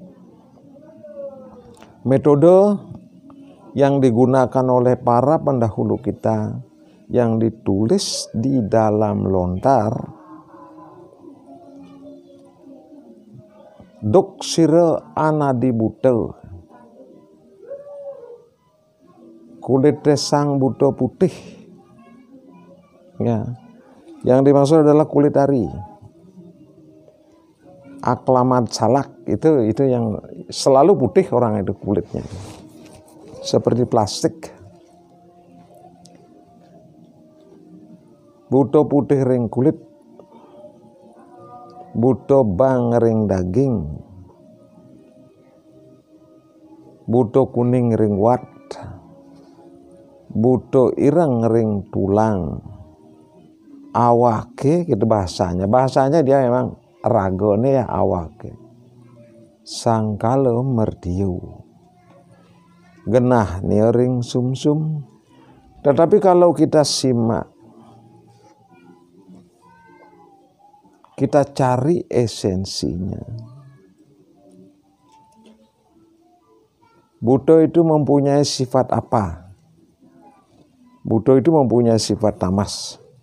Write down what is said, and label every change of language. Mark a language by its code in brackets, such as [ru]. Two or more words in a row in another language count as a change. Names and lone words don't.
[id] Metode yang digunakan oleh para pendahulu kita, yang ditulis di dalam lontar Doksira Anadi Buddha, kulit sang Buddha putih, ya. Yang dimaksud adalah kulit ari. Aklamat salak itu yang selalu putih orang itu kulitnya, seperti plastik. [ban] Buddha putih ring kulit, Buddha bang ring daging, Buddha kuning ring wat, Buddha ireng ring tulang. [id] Awake gitu bahasanya dia memang ragone ya awake. [ban] Sangkala merdiu, genah ring sumsum. [id] Tetapi kalau kita simak, kita cari esensinya, Buddha itu mempunyai sifat apa? Buddha itu mempunyai sifat tamas.